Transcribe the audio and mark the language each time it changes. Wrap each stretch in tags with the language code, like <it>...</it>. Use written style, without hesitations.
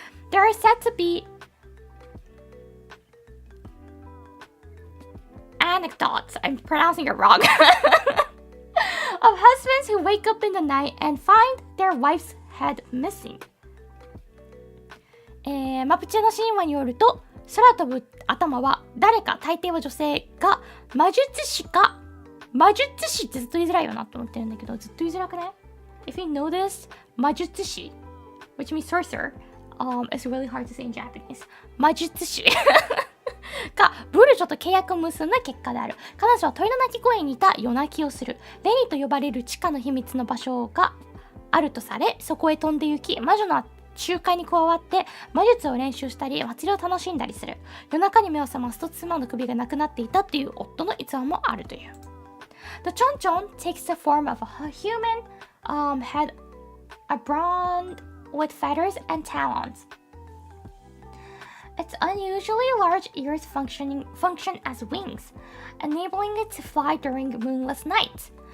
<en>There are said to be anecdotes, I'm pronouncing it wrong, of husbands who wake up in the night and find their wife's head missing.</en> <ja>マプチェの神話によると、空飛ぶ頭は誰か、大抵は女性が魔術師ってずっと言いづらいよなと思ってるんだけど、ずっと言いづらくない？ If you know this, 魔術師 which means sorcerer, it's really hard to say in Japanese. 魔術師がブルジョと契約を結んだ結果である。彼女は鳥の鳴き声に似た夜鳴きをする。レニと呼ばれる地下の秘密の場所があるとされ、そこへ飛んで行き、魔女の仲介に加わって魔術を練習したり祭りを楽しんだりする。夜中に目を覚ますと妻の首がなくなっていたという夫の逸話もあるという。</ja> <en>The chonchon takes the form of a human head adorned with feathers and talons. Its unusually large ears function as wings, enabling it to fly during moonless nights.</en>